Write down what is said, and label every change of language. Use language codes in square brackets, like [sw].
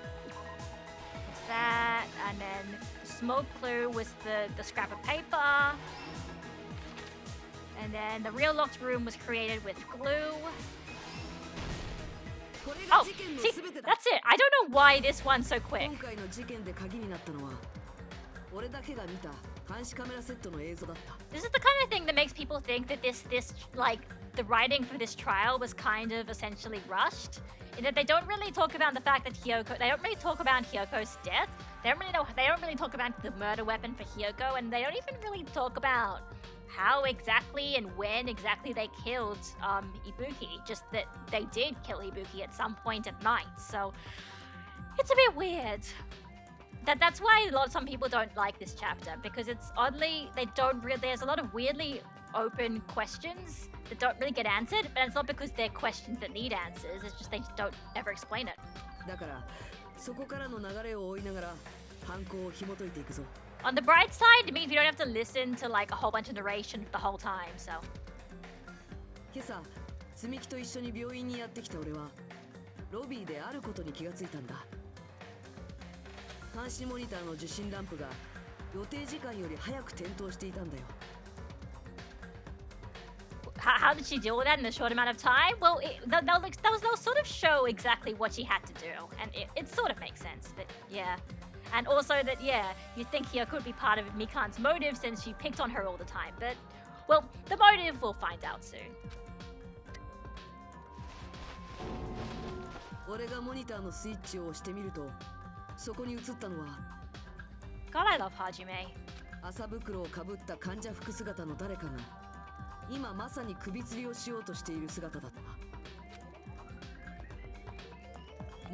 [en] What's that? And then the smoke clue was the scrap of paper. And then the real locked room was created with glue. Oh, see, that's it. I don't know why this one's so quick. [ja] 今回の事件で鍵になったのは俺だけが見た監視カメラセットの映像だった。 [en] This is the kind of thing that makes people think that this like the writing for this trial was kind of essentially rushed. In that they don't really talk about the fact that they don't really talk about Hyoko's death. They don't really talk about the murder weapon for Hyoko, and they don't even really talk about how exactly and when exactly they killed Ibuki. Just that they did kill Ibuki at some point at night. So it's a bit weird. That's why some people don't like this chapter, because it's oddly there's a lot of weirdly open questions that don't really get answered, but it's not because they're questions that need answers, it's just they just don't ever explain it. [ja] だからそこからの流れを追いながら犯行を紐解いていくぞ。 [en] On the bright side, it means you don't have to listen to like a whole bunch of narration the whole time, so. [ja] 今朝積み木と一緒に病院にやってきた俺はロビーであることに気がついたんだ。監視モニターの受信ランプが予定時間より早く点灯していたんだよ。 [en] How did she deal with that in a short amount of time? Well, they'll sort of show exactly what she had to do, and it sort of makes sense, but yeah. And also that, yeah, you think here could be part of Mikan's motive since she picked on her all the time, but, well, the motive we'll find out soon. [ja] 俺がモニターのスイッチを押してみると、そこに映ったのは [en] God, I love Hajime. [ja] 麻袋をかぶった患者服姿の誰かが今まさに首吊りをしようとしている姿だった。